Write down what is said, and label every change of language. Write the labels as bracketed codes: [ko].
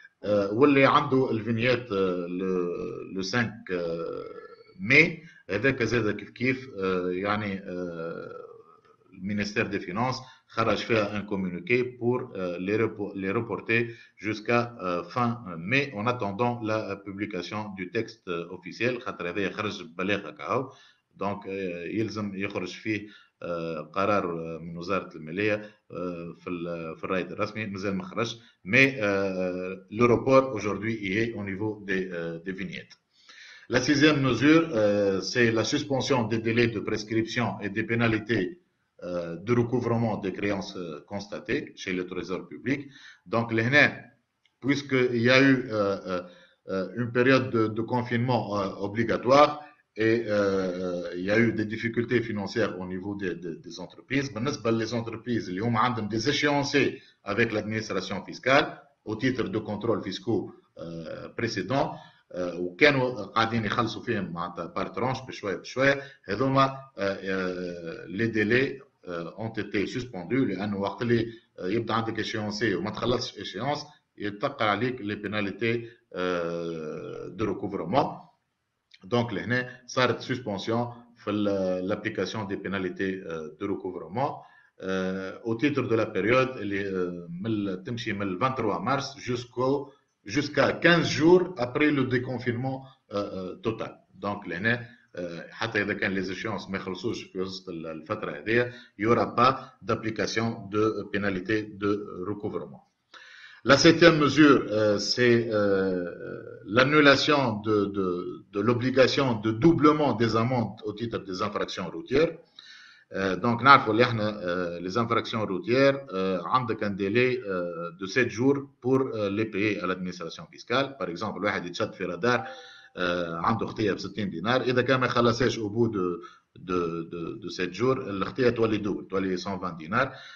[ar] واللي عنده الفينيات [fr] le 5 mai, [ar] هذاك زاد كيف يعني المينيستير [fr] des Finances [ar] خرج فيها [fr] un communiqué pour les reporter jusqu'à fin mai en attendant la publication du texte officiel. [ar] خاطر هذا خرج ببلاغ هكا. دونك يلزم يخرج فيه قرار من وزارة المالية في الرايد الرسمي مازال ما خرجش. [fr] Mais le report aujourd'hui est au niveau des vignettes. La sixième mesure, c'est la suspension des délais de prescription et des pénalités de recouvrement des créances constatées chez le Trésor public. Donc, puisqu'il y a eu une période de confinement obligatoire, et il y a eu des difficultés financières au niveau des entreprises. Les entreprises, ils ont des échéanciers avec l'administration fiscale au titre de contrôle fiscaux précédents. [ar] وكانوا قاعدين يخلصوا فيهم معناتها بار ترونش بشويه هذوما [fr] les délais ont été suspendus [ar] لانه وقت اللي يبدا عندك [fr] échéancier [ar] وما تخلصش [fr] échéance [ar] يتقع عليك [fr] les pénalités de recouvrement. Donc, ça a été suspension pour l'application des pénalités de recouvrement au titre de la période le 23 mars jusqu'à 15 jours après le déconfinement total. Donc, [ar] حتى إذا كان [fr] les échéances [ar] ما يخلصوش في وسط الفترة هذه, [fr] il n'y aura pas d'application de pénalité de recouvrement. La septième mesure, c'est l'annulation de l'obligation de doublement des amendes au titre des infractions routières. Donc, les infractions routières ont un délai de 7 jours pour les payer à l'administration fiscale. Par exemple, [ar] واحد يتشد في رادار عنده خطية ب 60 دينار. إذا كان ما يخلصهاش [fr] au bout de 7 jours, [ar] الخطية تولي دوبل, تولي 120 دينار.